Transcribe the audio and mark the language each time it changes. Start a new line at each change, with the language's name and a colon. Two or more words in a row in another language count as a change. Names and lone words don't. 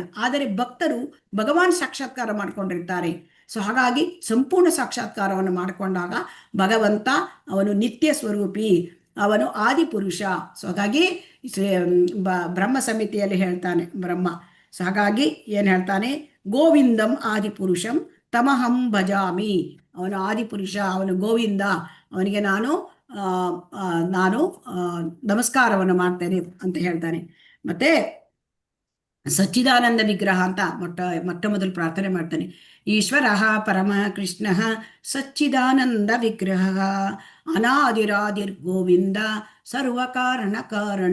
Kannada: ಆದರೆ ಭಕ್ತರು ಭಗವಾನ್ ಸಾಕ್ಷಾತ್ಕಾರ ಮಾಡ್ಕೊಂಡಿರ್ತಾರೆ. ಸೊ ಹಾಗಾಗಿ ಸಂಪೂರ್ಣ ಸಾಕ್ಷಾತ್ಕಾರವನ್ನು ಮಾಡಿಕೊಂಡಾಗ ಭಗವಂತ ಅವನು ನಿತ್ಯ ಸ್ವರೂಪಿ, ಅವನು ಆದಿ ಪುರುಷ. ಸೊ ಹಾಗಾಗಿ ಬ್ರಹ್ಮ ಸಮಿತಿಯಲ್ಲಿ ಹೇಳ್ತಾನೆ ಬ್ರಹ್ಮ. ಸೊ ಹಾಗಾಗಿ ಏನ್ ಹೇಳ್ತಾನೆ?
Sanskrit: ಗೋವಿಂದಂ ಆದಿ ಪುರುಷಂ ತಮಹಂ ಭಜಾಮಿ.
Kannada: ಅವನು ಆದಿ ಪುರುಷ, ಅವನು ಗೋವಿಂದ, ಅವನಿಗೆ ನಾನು ನಮಸ್ಕಾರವನ್ನು ಮಾಡ್ತೇನೆ ಅಂತ ಹೇಳ್ತಾನೆ. ಮತ್ತೆ ಸಚ್ಚಿದಾನಂದ ವಿಗ್ರಹ ಅಂತ ಮೊಟ್ಟ ಮೊದಲು ಪ್ರಾರ್ಥನೆ ಮಾಡ್ತಾನೆ.
Sanskrit: ಈಶ್ವರ ಪರಮ ಕೃಷ್ಣ ಸಚ್ಚಿದಾನಂದ ವಿಗ್ರಹ ಅನಾದಿರಾದಿರ್ ಗೋವಿಂದ ಸರ್ವ ಕಾರಣ ಕಾರಣ.